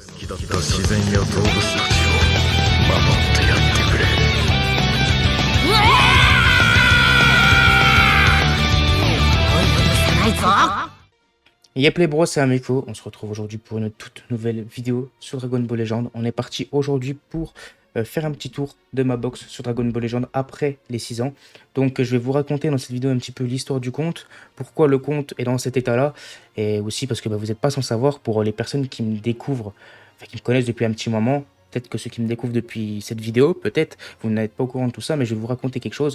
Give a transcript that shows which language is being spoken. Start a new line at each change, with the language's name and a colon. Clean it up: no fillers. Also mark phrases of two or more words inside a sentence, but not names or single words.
Japanese: 自然や動物たちを守ってやってくれ。
French: Yep les bros, c'est Ameko, on se retrouve aujourd'hui pour une toute nouvelle vidéo sur Dragon Ball Legend. On est parti aujourd'hui pour faire un petit tour de ma box sur Dragon Ball Legend après les 6 ans. Donc je vais vous raconter dans cette vidéo un petit peu l'histoire du compte, pourquoi le compte est dans cet état-là, et aussi parce que vous n'êtes pas sans savoir, pour les personnes qui me découvrent, enfin qui me connaissent depuis un petit moment, peut-être que ceux qui me découvrent depuis cette vidéo, peut-être vous n'êtes pas au courant de tout ça, mais je vais vous raconter quelque chose.